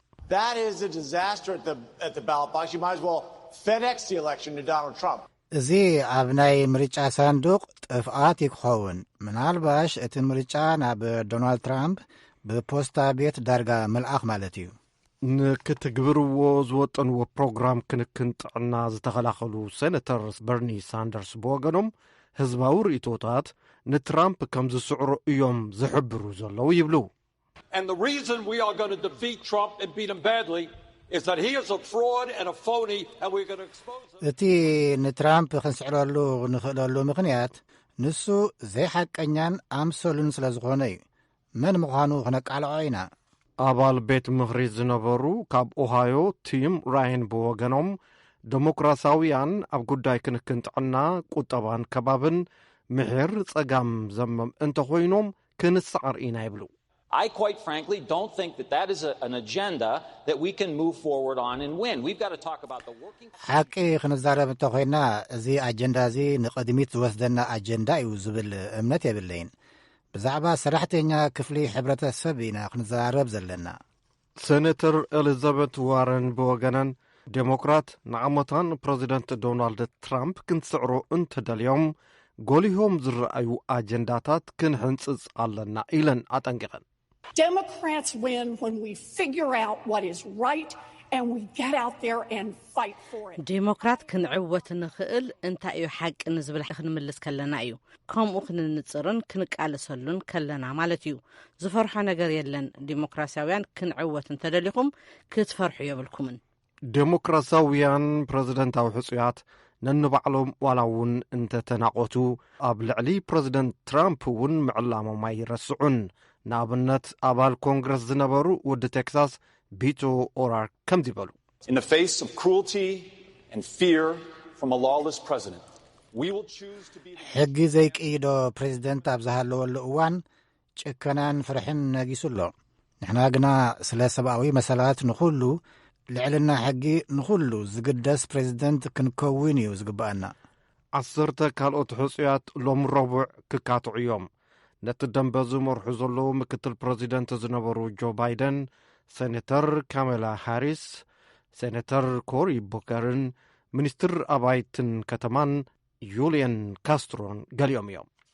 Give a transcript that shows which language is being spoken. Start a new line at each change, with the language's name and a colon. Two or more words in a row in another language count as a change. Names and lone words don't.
Tigrinya: እዚ ኣብ ናይ ምርጫ ሳንዱቕ ጥፍኣት ይክኸውን። ምናልባሽ እቲ ምርጫ ናብ ዶናልድ ትራምፕ ብፖስታ ቤት ዳርጋ መልኣኽ ማለት እዩ። ንክትግብርዎ ዝወጠንዎ ፕሮግራም ክንክን ጥዕና ዝተኸላኸሉ ሴነተር በርኒ ሳንደርስ ብወገኖም ህዝባዊ ርእቶታት ንትራምፕ ከም ዝስዕሮ እዮም ዝሕብሩ ዘለዉ ይብሉ።
English: And the reason we are going to defeat Trump and beat him badly is that he is a fraud and a phony and we're going to expose him.
Tigrinya: እቲ ንትራምፕ ክንስዕረሉ ንኽእለሉ ምኽንያት ንሱ ዘይሓቀኛን ኣምሰሉን ስለ ዝኾነ እዩ። መን ምዃኑ ክነቃልዖ ኢና። ኣባል ቤት ምኽሪ ዝነበሩ ካብ ኦሃዮ ቲም ራይን ብወገኖም ዴሞክራሲያውያን ኣብ ጉዳይ ክንክን ጥዕና ቁጠባን ከባብን ምሕር ጸጋም ዘመም እንተኾይኖም ክንሰዓር ኢና ይብሉ።
English: I quite frankly don't think that is an agenda that we can move forward on and win. We've got to talk about the working.
Tigrinya: ሓቂ ክንዛረብ እንተኾይና እዚ ኣጀንዳ እዚ ንቕድሚት ዝወስደና ኣጀንዳ እዩ ዝብል እምነት የብለይን። ብዛዕባ ሰራሕተኛ ክፍሊ ሕብረተሰብ ኢና ክንዘራረብ ዘለና። ሴነተር ኤሊዛቤት ዋረን ብወገነን ዴሞክራት ንዓመታን ፕሬዚደንት ዶናልድ ትራምፕ ክንስዕሮ እንተደልዮም ጎሊሆም ዝረአዩ ኣጀንዳታት ክንሕንጽጽ ኣለና ኢለን ኣጠንቂቐን።
English: Democrats win when we figure out what is right and we get out there and fight for it.
Tigrinya: ዴሞክራት ክንዕወት ንኽእል እንታይ እዩ ሓቂ ንዝብል ክንምልስ ከለና እዩ። ከምኡ ክንንጽርን ክንቃለሰሉን ከለና ማለት እዩ። ዝፈርሖ ነገር የለን። ዲሞክራሲያውያን ክንዕወት እንተደሊኹም ክትፈርሑ የብልኩምን። ዴሞክራሲያውያን ፕሬዚደንታዊ ሕፁያት ነንባዕሎም ዋላ እውን እንተተናቆቱ ኣብ ልዕሊ ፕረዚደንት ትራምፕ እውን ምዕላሞም ኣይረስዑን። ንኣብነት ኣባል ኮንግረስ ዝነበሩ ወዲ ቴክሳስ ቢቶ ኦራርክ ከምዚ ይበሉ።
English: In the face of cruelty and fear from a lawless president, we will choose to be
Tigrinya: ሕጊ ዘይቅይዶ ፕሬዚደንት ኣብ ዝሃለወሉ እዋን ጭከናን ፍርሕን ነጊሱሎ። ንሕና ግና ስለ ሰብኣዊ መሰላት ንኹሉ ልዕልና ሕጊ ንኹሉ ዝግደስ ፕሬዚደንት ክንከውን እዩ ዝግባአና። 10 ካልኦት ሕፁያት ሎም ረቡዕ ክካትዑ እዮም። ነቲ ደንበ ዝመርሑ ዘለዉ ምክትል ፕሬዚደንት ዝነበሩ ጆ ባይደን፣ ሴኔተር ካሜላ ሃሪስ፣ ሴኔተር ኮሪ ቡከርን፣ ሚኒስትር ኣባይትን ከተማን ዩልየን ካስትሮን ገሊኦም እዮም።